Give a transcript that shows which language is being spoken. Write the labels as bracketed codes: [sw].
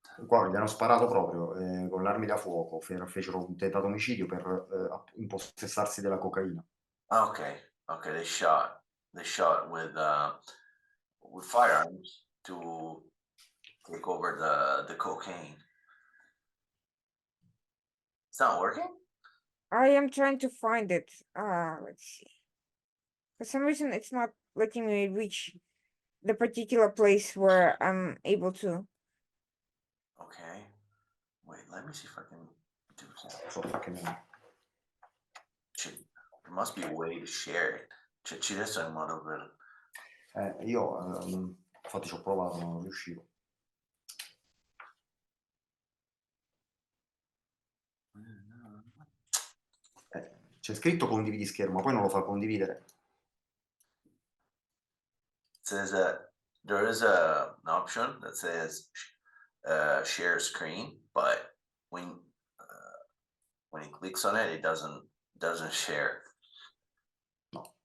[it] Qua gli hanno sparato proprio con le armi da fuoco, fecero un tentato omicidio per impossessarsi della cocaina. [en] okay, okay. They shot with firearms to take over the cocaine. It's not working. I am trying to find it. Let's see. For some reason, it's not letting me reach the particular place where I'm able to. Okay. Wait, let me see if I can do that. [it] So, perché [en] There must be a way to share it. [it] Ci deve essere un modo per. io infatti ci ho provato, ma non riuscivo. C'è scritto condividi schermo, poi non lo fa condividere. [en] It says that there is an option that says share screen, but when he clicks on it, it doesn't share. No.